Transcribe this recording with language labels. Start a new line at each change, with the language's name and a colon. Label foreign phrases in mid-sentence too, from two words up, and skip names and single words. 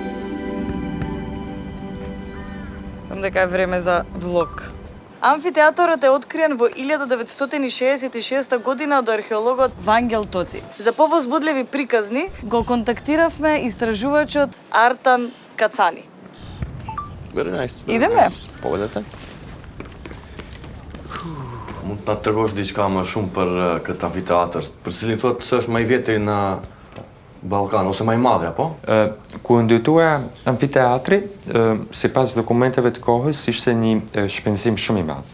Macedonian: Сам дека е време за влог. Амфитеатарот е откриен во 1966 година од археологот Вангел Тоци. За повозбудливи приказни го контактиравме истражувачот Артан Кацани.
English: Very nice.
Macedonian: Идеме? Поведете.
Albanian: Mund ta tregosh diçka më shumë për këtë amfiteatër. Për cilin thotë se është më i vjetri në Ballkan ose më i madh apo? Kur ndërtuara amfiteatri, sipas dokumenteve të kohës, ishte një shpenzim shumë i madh.